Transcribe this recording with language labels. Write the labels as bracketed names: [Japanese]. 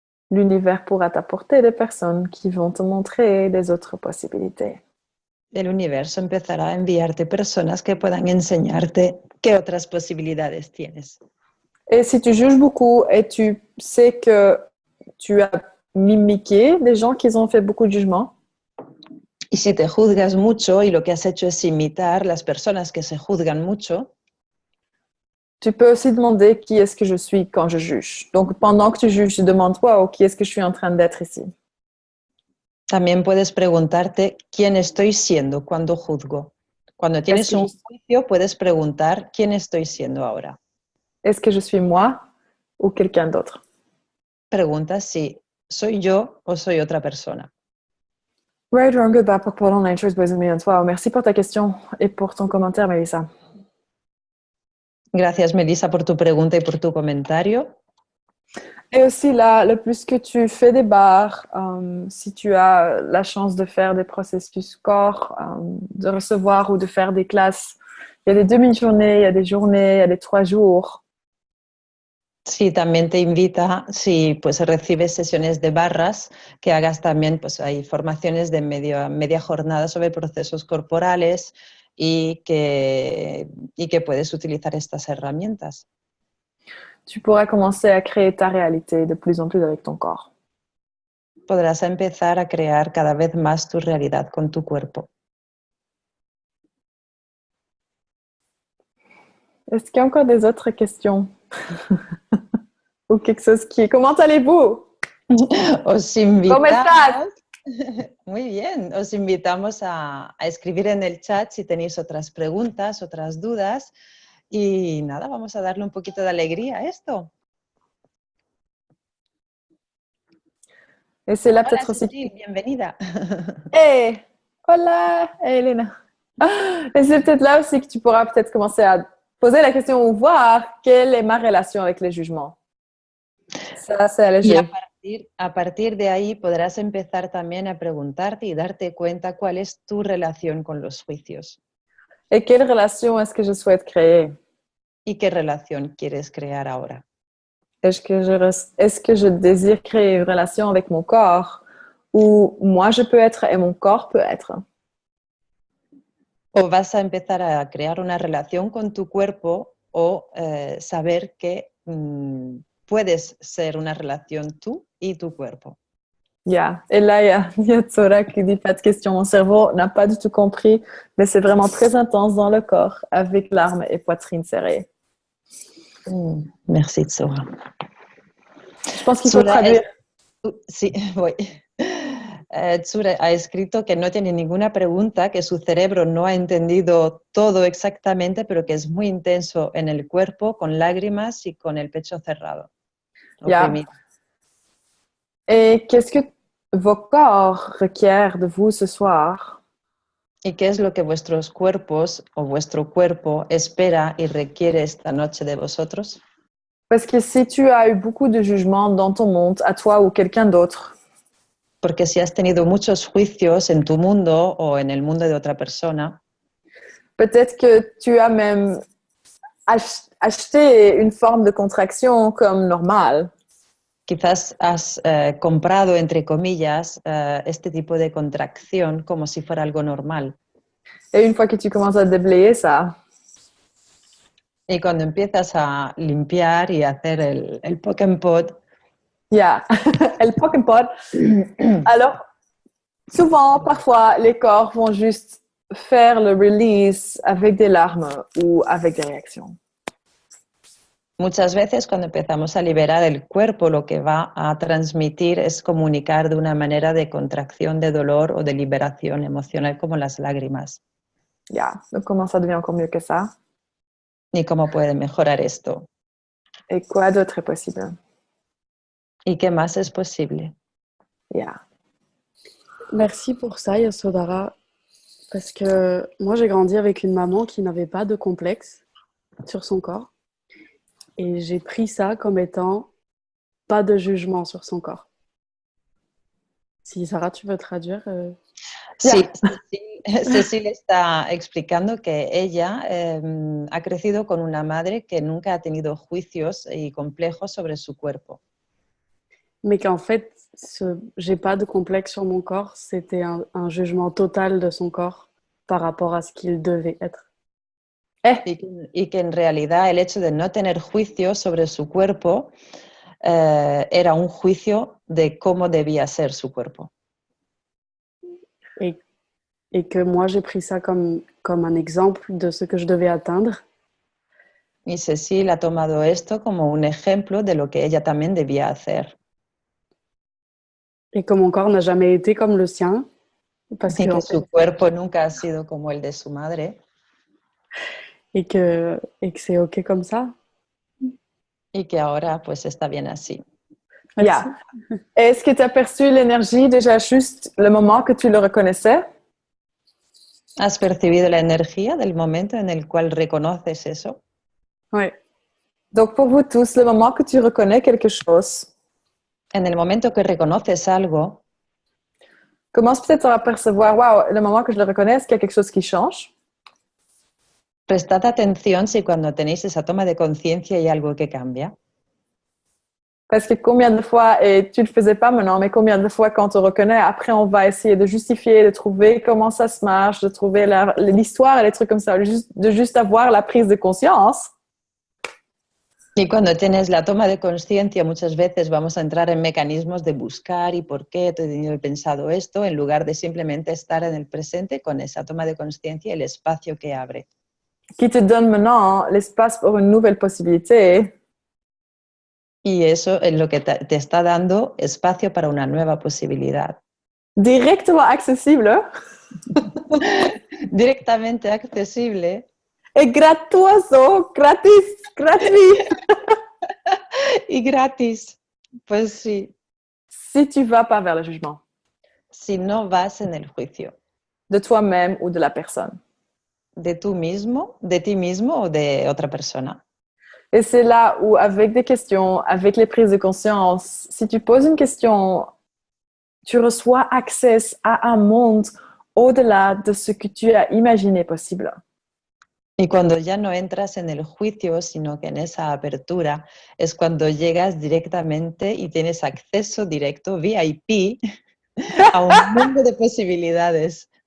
[French] L'univers pourra t'apporter des personnes qui vont te montrer des autres possibilités. [Spanish] El universo empezará a enviarte personas que puedan enseñarte qué otras posibilidades tienes. [French] Et si tu juges beaucoup et tu sais que tu as mimiqué des gens qui ont fait beaucoup de jugements, [Spanish] Y si te juzgas mucho y lo que has hecho es imitar las personas que se juzgan mucho, [French] tu peux aussi demander qui est-ce que je suis quand je juge. Donc, pendant que tu juges, demande-toi qui est-ce que je suis en train d'être ici. [Spanish] también puedes preguntarte quién estoy siendo cuando juzgo. Cuando tienes un juicio, puedes preguntar quién estoy siendo ahora. [French] Est-ce que je suis moi ou quelqu'un d'autre? [Spanish] Pregunta si soy yo o soy otra persona. Right, wrong, good, bad, pour Paul, nature is based me on toi. [French] Merci pour ta question et pour ton commentaire, Melissa. [Spanish] Gracias, Melissa, por tu pregunta y por tu comentario. [French] Et aussi, là, le plus que tu fais des bars, si tu as la chance de faire des processus corps, de recevoir ou de faire des classes, il y a des demi-journées, il y a des journées, il y a des 3 jours. [Spanish] Sí, también te invita, si pues recibes sesiones de barras, que hagas también, pues hay formaciones de media jornada sobre procesos corporales y que puedes utilizar estas herramientas. [French] Tu pourras commencer à créer ta réalité de plus en plus avec ton corps. [Spanish] Podrás empezar a crear cada vez más tu realidad con tu cuerpo. [French] Est-ce qu'il y a encore des autres questions? Ou quelque chose qui... Comment allez-vous? [Spanish] Os invitamos... ¿Cómo estás? Muy bien, os invitamos a escribir en el chat si tenéis otras preguntas, otras dudas y nada, vamos a darle un poquito de alegría a esto. [French] Et c'est là [Spanish] Hola, [French] peut-être aussi... [Spanish] Cécile, bienvenida. Hey! Hola! Hey, Elena! [French] Et c'est peut-être là aussi que tu pourras peut-être commencer à poser la question ou voir quelle est ma relation avec les jugements. Ça, c'est allégé. [Spanish] Y a partir de ahí podrás empezar también a preguntarte y darte cuenta cuál es tu relación con los juicios. [French] Et quelle relation est-ce que je souhaite créer? [Spanish] ¿Y qué relación quieres crear ahora? [French] Est-ce que je désire créer une relation avec mon corps où moi je peux être et mon corps peut être? [Spanish] O vas a empezar a crear una relación con tu cuerpo o saber que puedes ser una relación tú y tu cuerpo. [English] Yeah. [French] Et là, il y a Tsora qui dit pas de question. Mon cerveau n'a pas du tout compris, mais c'est vraiment très intense dans le corps avec larmes et poitrine serrée. Merci, Tsora. Je pense qu'il faut traduire. [Spanish] Sí, voy. Tsura ha escrito que no tiene ninguna pregunta, que su cerebro no ha entendido todo exactamente, pero que es muy intenso en el cuerpo, con lágrimas y con el pecho cerrado. [English] Yeah. [French] Et qu'est-ce que vos corps requièrent de vous ce soir? [Spanish] ¿Y qué es lo que vuestros cuerpos o vuestro cuerpo espera y requiere esta noche de vosotros? [French] Parce que si tu as eu beaucoup de jugements dans ton monde, à toi ou quelqu'un d'autre, [Spanish] porque si has tenido muchos juicios en tu mundo o en el mundo de otra persona, [French] peut-être que tu as même acheté une forme de contraction comme normale. [Spanish] Quizás has comprado, entre comillas, este tipo de contracción como si fuera algo normal. [French] Et une fois que tu commences à déblayer ça, [Spanish] y cuando empiezas a limpiar y a hacer el poke and pot, yeah, el poke and pot, alors [French] Souvent, parfois, les corps vont juste faire le release avec des larmes ou avec des réactions. [Spanish] Muchas veces cuando empezamos a liberar el cuerpo, lo que va a transmitir es comunicar de una manera de contracción, de dolor o de liberación emocional como las lágrimas. [English] Yeah. [French] Donc, comment ça devient encore mieux que ça? [Spanish] ¿Y cómo puede mejorar esto? [French] Et quoi d'autre est possible? [Spanish] ¿Y qué más es posible? [English] Yeah. [French] Merci pour ça, Yasodhara, parce que moi, j'ai grandi avec une maman qui n'avait pas de complexe sur son corps. Et j'ai pris ça comme étant pas de jugement sur son corps. Si Sarah, tu veux traduire [Spanish] Sí, Cecile está explicando que ella ha crecido con una madre que nunca ha tenido juicios y complejos sobre su cuerpo. [French] Mais qu'en fait, j'ai pas de complexe sur mon corps, c'était un jugement total de son corps par rapport à ce qu'il devait être. [Spanish] Y que en realidad el hecho de no tener juicio sobre su cuerpo era un juicio de cómo debía ser su cuerpo. [French] Et que moi, j'ai pris ça comme un exemple de ce que je devais atteindre. [Spanish] Y Cecile ha tomado esto como un ejemplo de lo que ella también debía hacer. [French] Et que mon corps n'a jamais été comme le sien. Parce [Spanish] Y que [French] en [Spanish] su [French] fait, [Spanish] cuerpo nunca ha sido como el de su madre. [French] et que c'est OK comme ça. [Spanish] Y que ahora pues está bien así. [French] Merci. [English] Yeah. [French] Est-ce que tu as perçu l'énergie déjà juste le moment que tu le reconnaissais? [Spanish] ¿Has percibido la energía del momento en el cual reconoces eso? [French] Ouais. Donc, pour vous tous, le moment que tu reconnais quelque chose, [Spanish] En el momento que reconoces algo, [French] commence peut-être à percevoir, wow, le moment que je le reconnais, est-ce qu'il y a quelque chose qui change? [Spanish] prestad atención si cuando tenéis esa toma de conciencia hay algo que cambia. [French] Parce que combien de fois, et tu ne le faisais pas maintenant, mais combien de fois quand on reconnaît, après on va essayer de justifier, de trouver comment ça se marche, de trouver l'histoire et les trucs comme ça, de juste avoir la prise de conscience. [Spanish] Y cuando tienes la toma de conciencia, muchas veces vamos a entrar en mecanismos de buscar y por qué he tenido y pensado esto, en lugar de simplemente estar en el presente con esa toma de conciencia y el espacio que abre. [French] Qui te donne maintenant l'espace pour une nouvelle possibilité. [Spanish] Y eso es lo que te está dando espacio para una nueva posibilidad. [French] Directement accessible. [Spanish] Directamente accesible. [French] Et [Spanish] gratuito, [French] gratuit. [Spanish] Y gratis. Pues sí. [French] Si tu vas pas vers le jugement. [Spanish] Si no vas en el juicio. [French] De toi-même ou de la personne. [Spanish] De tú mismo, de ti mismo o de otra persona. [French] Et c'est là où, avec des questions, avec les prises de conscience, si tu poses une question, tu reçois accès à un monde au-delà de ce que tu as imaginé possible. [Spanish] Y cuando ya no entras en el juicio, sino que en esa apertura, es cuando llegas directamente y tienes acceso directo, VIP, a un mundo de posibilidades.